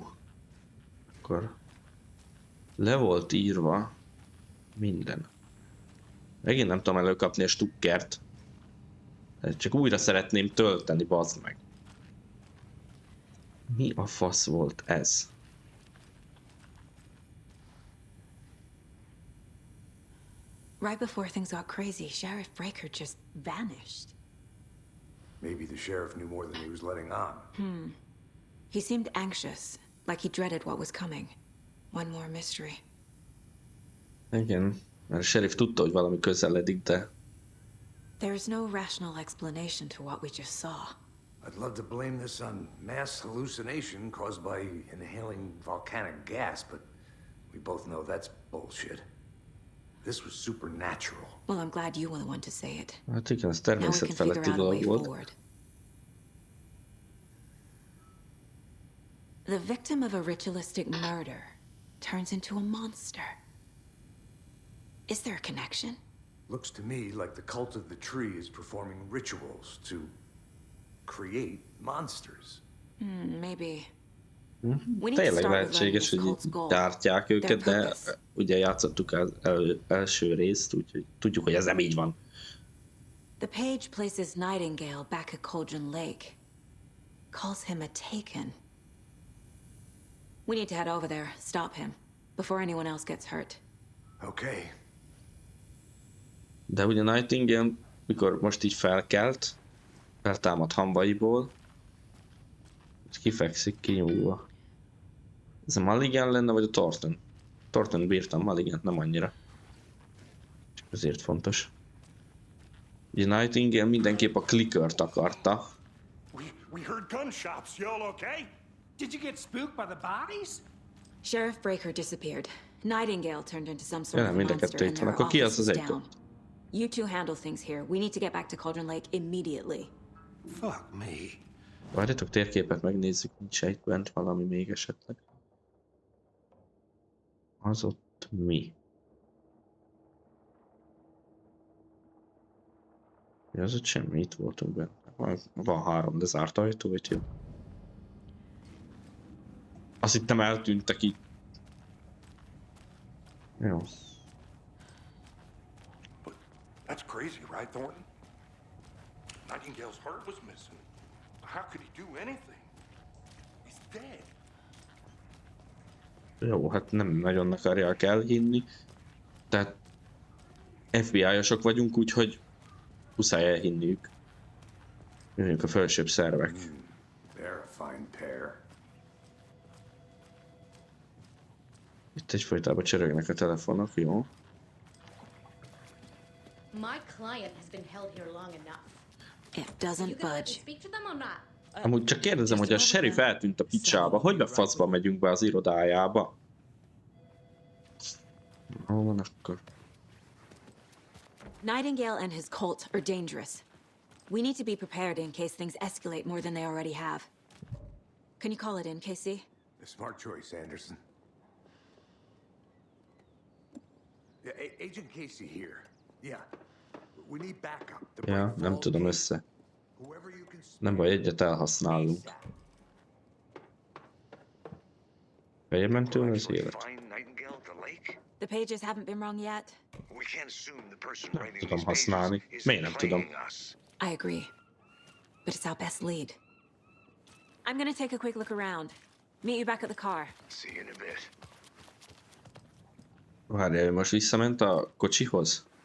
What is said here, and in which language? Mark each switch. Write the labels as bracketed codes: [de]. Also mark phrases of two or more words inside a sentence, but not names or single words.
[hu] Akkor le volt írva minden. Megint nem tudom előkapni a stukkert. Csak újra szeretném tölteni, bazd meg. Mi a fasz volt ez? [en] Right before things got crazy, Sheriff Breaker just vanished. Maybe the sheriff knew more than he was letting on. He seemed anxious, like he dreaded what was coming. One more mystery. [hu] Igen, mert a sheriff tudta, hogy valami közeledik, de... [en] There's no rational explanation to what we just saw. I'd love to blame this on mass hallucination caused by inhaling volcanic gas, but we both know that's bullshit. This was supernatural. Well, I'm glad you were the one to say it. [hu] Hát igen, ez [en] Now we can [hu] természetfeletti [en] figure out a way [hu] dolog volt. [en] forward. The victim of a ritualistic murder turns into a monster. Is there a connection? Looks to me like the cult of the tree is performing rituals to create monsters. Maybe. [hu] Tényleg lehetséges, hogy gyártják őket, de ugye játszottuk az első részt, úgyhogy tudjuk, hogy ez nem így van. [en] The page places Nightingale back at Cauldron Lake. Calls him a Taken. We need to head over there, stop him, before anyone else gets hurt. Okay. [hu] De ugye Nightingale, mikor most így felkelt, feltámad hambaiból, és kifekszik kinyúlva. Ez a Mulligan lenne, vagy a Thornton? Thornton bírtam, Mulligan nem annyira. Csak ezért fontos. Ugye Nightingale mindenképp a clickert akarta. [en] We heard gunshots. You all okay? Did you get spooked by the bodies? Sheriff Breaker disappeared. Nightingale turned into some sort [hu] Ja, [en] of [hu] mind a [en] monster [hu] kettő [en] and [hu] itt van. [en] their [hu] Akkor ki az [en] office [hu] az [en] is [hu] egy? [en] down. You two handle things here. We need to get back to Cauldron Lake immediately. Fuck me. [hu] Várjatok, térképet megnézzük, nincs egy bent valami még esetleg. Az ott mi? Ja, az ott semmi, itt voltunk benne. Van 3, de zárt ajtó, vagy jó. Azt hittem eltűntek itt. Jó. [en] That's crazy, right, Thornton? Nightingale's heart was missing. How could he do anything? He's dead. [hu] Jó, hát nem nagyon akarják elhinni. Tehát FBI-osok vagyunk, úgyhogy muszáj elhinniük. Jöjjünk a felsőbb szervek. [en] They're a fine pair. [hu] Itt egyfolytában csörögnek a telefonok, jó? [en] My client has been held here long enough. It doesn't budge. Speak to them or not? [hu] Amúgy csak kérdezem, hogy a sheriff eltűnt a picsába, hogy be faszba megyünk be az irodájába? Hol van akkor? [en] Nightingale and his cult are dangerous. We need to be prepared in case things escalate more than they already have. Can you call it in, Casey? A smart choice, Anderson. Yeah, Agent Casey here. Yeah. We need backup. [hu] Ja, nem tudom össze. Nem baj, egyet elhasználunk. Feljebb ment tőle az élet. [en] The pages haven't been wrong yet. [hu] Nem tudom használni. Miért nem tudom? [en] I agree. But it's our best lead. I'm gonna take a quick look around. Meet you back at the car. See you in a bit. [hu] Várjál, ő most visszament a kocsihoz?